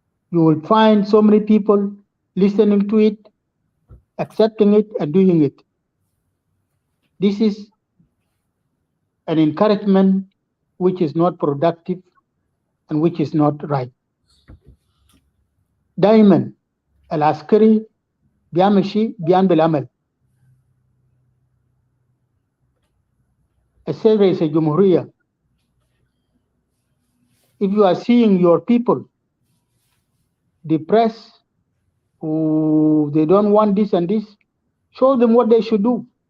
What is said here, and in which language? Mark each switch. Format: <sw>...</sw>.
<en>You will find so many people listening to it, accepting it, and doing it. This is an encouragement which is not productive and which is not right.</en> <ar>دائما العسكري بيعمل شيء بيعمل عمل. السيد رئيس الجمهورية,</ar> <en>if you are seeing your people depressed, who they don't want this and this, show them what they should do.</en>